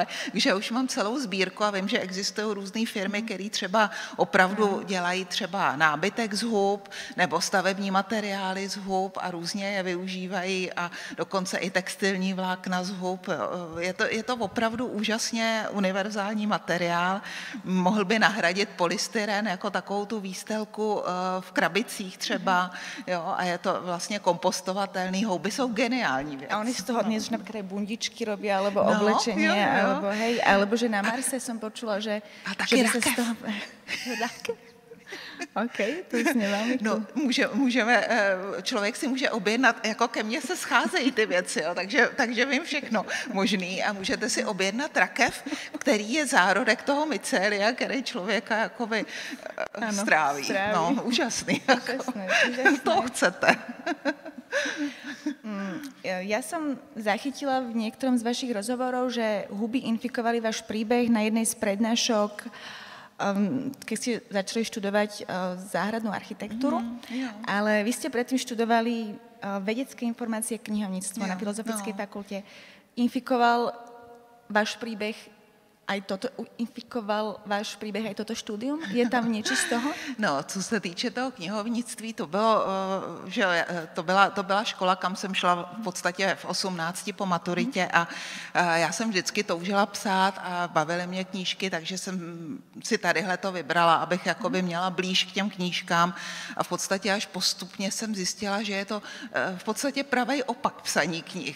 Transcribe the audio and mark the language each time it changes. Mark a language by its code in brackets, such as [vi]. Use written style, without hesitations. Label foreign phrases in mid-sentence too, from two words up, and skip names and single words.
[cs] Takže už mám celou sbírku a vím, že existují různé firmy, které třeba opravdu dělají třeba nábytek z hub nebo stavební materiály z hub a různě je využívají a dokonce i textilní vlákna z hub. Je to opravdu úžasně univerzální materiál. Mohl by nahradit polystyren jako takovou tu výstelku v krabicích třeba, jo, a je to vlastně kompostovatelný. Houby jsou geniální věc. [sk] A oni z toho dnes napríklad aj bundičky robia, alebo oblečenie, alebo hej, alebo že na Marse som počula, že... [cs] A taky rakev. Z toho... OK, to zní velmi cool. No, člověk si může objednat, jako ke mně se scházejí ty věci, jo, takže vím všechno možný a můžete si objednat rakev, který je zárodek toho mycelia, který člověka jakoby stráví. No, úžasný. Úžasné. To chcete. [sk] Ja som zachytila v niektorom z vašich rozhovorov, že huby infikovali váš príbeh na jednej z prednášok, keď ste začali študovať záhradnú architektúru, ale vy ste predtým študovali vedecké informácie, knihovníctvo na Filozofickej fakulte. Infikoval váš príbeh aj toto štúdium? Je tam niečo z toho? [cs] No, co se týče toho knihovnictví, to byla škola, kam jsem šla v podstatě v 18 po maturitě a já jsem vždycky toužila psát a bavily mě knížky, takže jsem si tadyhle to vybrala, abych jakoby měla blíž k těm knížkám a v podstatě až postupně jsem zjistila, že je to v podstatě pravý opak psaní knih.